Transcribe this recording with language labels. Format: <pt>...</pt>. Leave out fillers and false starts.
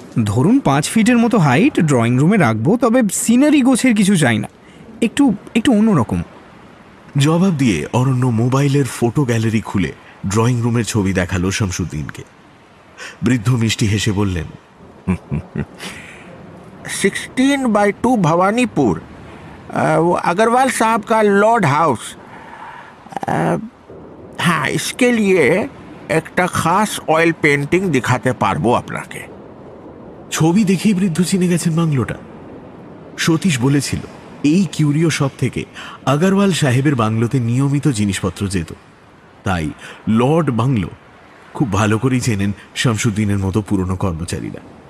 <bn>ধরুন 5 ফিটের মতো হাইট ড্রয়িং রুমে রাখবো, তবে সিনারি গোছের কিছু চাই না, একটু একটু অন্যরকম। জবাব দিয়ে অরণ্য মোবাইলের ফটো গ্যালারি খুলে ড্রয়িং রুমের ছবি দেখালো শামসুদ্দিনকে। বৃদ্ধ মিষ্টি হেসে বললেন,</bn> <hi>16/2 भवानीपुर, वो अग्रवाल साहब का लॉर्ड हाउस। हाँ, इसके लिए</hi> <bn>একটা খাস অয়েল পেন্টিং দেখাতে পারবো আপনাকে। ছবি দেখেই বৃদ্ধ চিনে গেছেন বাংলোটা। সতীশ বলেছিল এই কিউরিও শপ থেকে আগরওয়াল সাহেবের বাংলোতে নিয়মিত জিনিসপত্র যেত, তাই লর্ড বাংলো খুব ভালো করেই চেনেন শামসুদ্দিনের মতো পুরনো কর্মচারীরা।</bn>